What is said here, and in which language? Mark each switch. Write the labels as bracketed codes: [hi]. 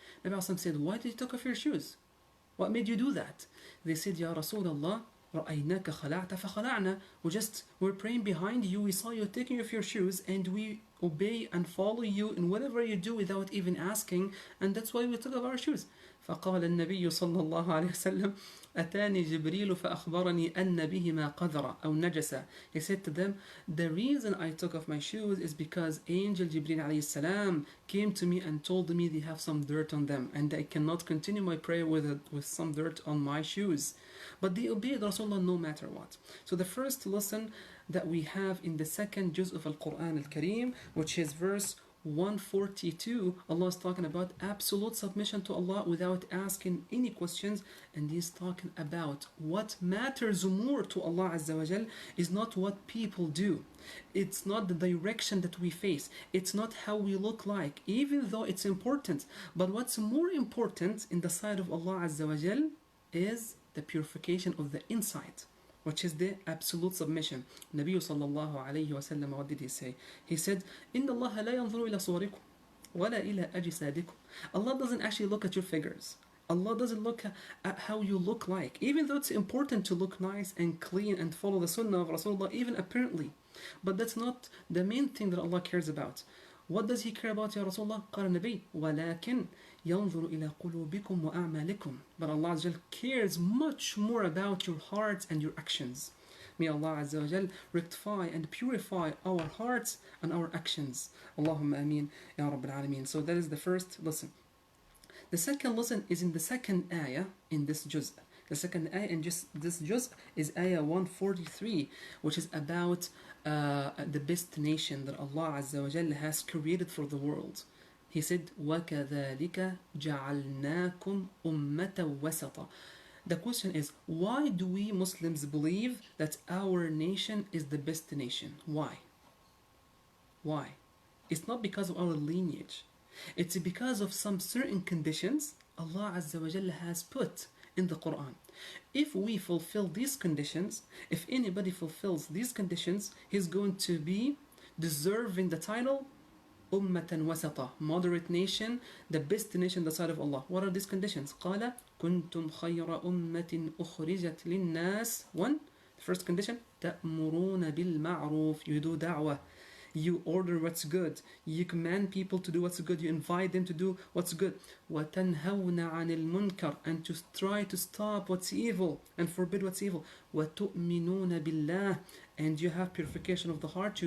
[en] Nabi alayhi said, why did you take off your shoes? What made you do that? They said, [ar] Ya Rasulullah, رَأَيْنَاكَ خَلَعْتَ فَخَلَعْنَا. [en] We're praying behind you, we saw you taking off your shoes, and we obey and follow you in whatever you do without even asking, and that's why we took off our shoes. [ar] فقال النبي صلى الله عليه وسلم أتاني جبريل فأخبرني أن بهما قذرة أو نجسة. [en] He said to them, the reason I took off my shoes is because angel Jibreel عليه السلام came to me and told me they have some dirt on them and I cannot continue my prayer with some dirt on my shoes. But they obeyed Rasulullah no matter what. So the first lesson that we have in the second juz of Al-Quran Al-Kareem, which is verse 142, Allah is talking about absolute submission to Allah without asking any questions, and He's talking about what matters more to Allah Azza wa Jal is not what people do. It's not the direction that we face. It's not how we look like, even though it's important. But what's more important in the sight of Allah Azza wa Jal is the purification of the inside, which is the absolute submission. Nabi sallallahu alayhi wa sallam, what did he say? He said, [ar] إِنَّ اللَّهَ لَا يَنظُرُ إِلَى صُوَرِكُمْ وَلَا إِلَى أَجْسَادِكُمْ. [en] Allah doesn't actually look at your figures. Allah doesn't look at how you look like, even though it's important to look nice and clean and follow the sunnah of Rasulullah, even apparently. But that's not the main thing that Allah cares about. What does He care about, Ya Rasulullah? [ar] قال النبي ولكن ينظر إلى قلوبكم وأعمالكم. [en] But Allah Azza wa Jal cares much more about your hearts and your actions. May Allah Azza wa Jal rectify and purify our hearts and our actions. Allahumma ameen Ya Rabbil Alameen. So that is the first lesson. The second lesson is in the second ayah in this juz. The second ayah in this juz is ayah 143, which is about the best nation that Allah Azza wa Jalla has created for the world. He said, [ar] وَكَذَلِكَ جَعَلْنَاكُمْ أُمَّةً وَسَطًا. [en] The question is, why do we Muslims believe that our nation is the best nation? Why? Why? It's not because of our lineage. It's because of some certain conditions Allah Azza wa Jalla has put in the Quran. If we fulfill these conditions, if anybody fulfills these conditions, he's going to be deserving the title Ummatan wasata, moderate nation, the best nation in the sight of Allah. What are these conditions? [ar] قال كنتم خير أمة أخرجت للناس. [en] One, the first condition, [ar] تأمرون بالمعروف, [en] you do da'wah. You order what's good. You command people to do what's good. You invite them to do what's good. [ar] وَتَنْهَوْنَ عَنِ الْمُنْكَرِ, [en] and to try to stop what's evil and forbid what's evil. [ar] وَتُؤْمِنُونَ بِاللَّهِ, [en] and you have purification of the heart.